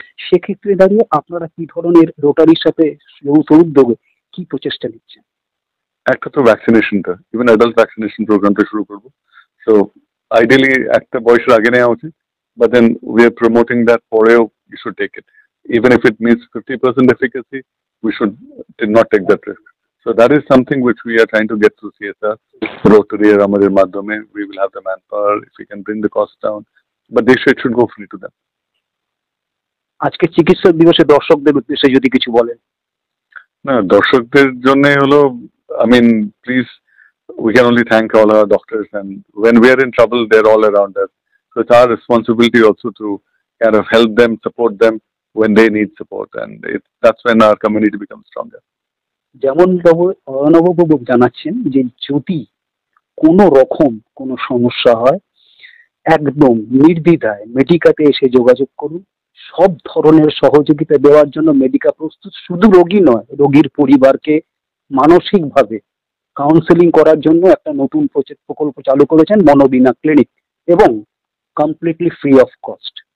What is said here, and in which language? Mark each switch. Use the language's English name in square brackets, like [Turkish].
[Bangla] সেক্ষেত্রে দাঁড়িয়ে আপনারা কি ধরনের রোটারির সাথে যৌথ উদ্যোগে কি প্রচেষ্টা নিচ্ছেন? একটা তো ভ্যাকসিনেশনটা, ইভেন অ্যাডাল্ট ভ্যাকসিনেশন প্রোগ্রামটা শুরু করবো। [English] so ideally [Bangla] একটা বয়সের আগে নেওয়া উচিত, [English] but then we are promoting that [Bangla] পরেও [English] You should take it, even if it means 50% efficacy, we should not take that risk. So that is something which we are trying to get through CSR, Rotary or [Bangla] Amadir Madhyame. [English] We will have the manpower if we can bring the cost down, but they should go free to them. [Bangla] আজকে চিকিৎসক দিবসে দর্শকদের উদ্দেশ্যে যদি কিছু বলেন। না, দর্শকদের জন্য হলো, [English] I mean, please, we can only thank all our doctors, and when we are in trouble, they're all around us. So it's our responsibility also to kind of help them, support them when they need support, and that's when our community becomes stronger. [Bangla] যেমন অর্ণববাবু জানাচ্ছেন যে যদি কোনো রকম কোনো সমস্যা হয়, একদম নির্দ্বিধায় মেডিকাতে এসে যোগাযোগ করুন। সব ধরনের সহযোগিতা দেওয়ার জন্য মেডিকা প্রস্তুত। শুধু রোগী নয়, রোগীর পরিবারকে মানসিকভাবে কাউন্সেলিং করার জন্য একটা নতুন প্রকল্প চালু করেছেন মনোবিনা ক্লিনিক, এবং [English] Completely free of cost.